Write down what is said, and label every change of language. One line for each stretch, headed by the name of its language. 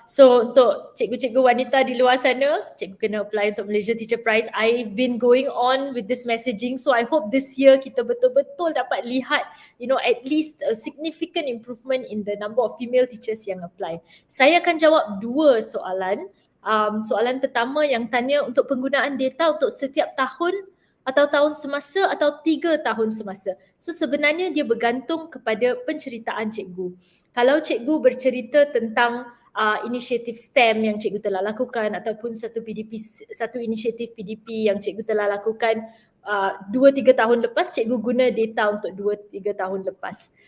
Malay: So untuk cikgu-cikgu wanita di luar sana, cikgu kena apply untuk Malaysia Teacher Prize.
English: I've been going on with this messaging, so I hope this year
Malay: kita betul-betul dapat lihat,
English: at least a significant improvement in the number of female teachers yang apply.
Malay: Saya akan jawab 2 soalan. Soalan pertama yang tanya untuk penggunaan data untuk setiap tahun atau tahun semasa atau 3 tahun semasa. So sebenarnya dia bergantung kepada penceritaan cikgu. Kalau cikgu bercerita tentang inisiatif STEM yang cikgu telah lakukan ataupun satu inisiatif PDP yang cikgu telah lakukan 2-3 tahun lepas, cikgu guna data untuk 2-3 tahun lepas.